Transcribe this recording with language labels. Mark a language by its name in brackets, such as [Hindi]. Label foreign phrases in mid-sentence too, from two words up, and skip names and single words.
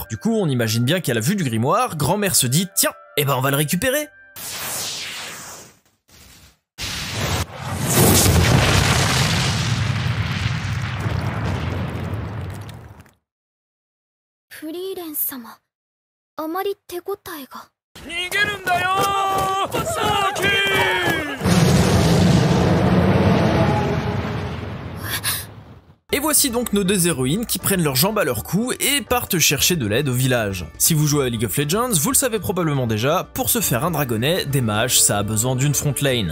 [French] Du coup, on imagine bien qu'à la vue du grimoire, grand-mère se dit « Tiens, eh ben on va le récupérer !» [Japanese] Frieren 様、あまり手応えが。逃げるんだよー、サーキー。 [French] Et voici donc nos deux héroïnes qui prennent leurs jambes à leur cou et partent chercher de l'aide au village. Si vous jouez à League of Legends, vous le savez probablement déjà, pour se faire un dragonnet, des mages, ça a besoin d'une [English] front lane.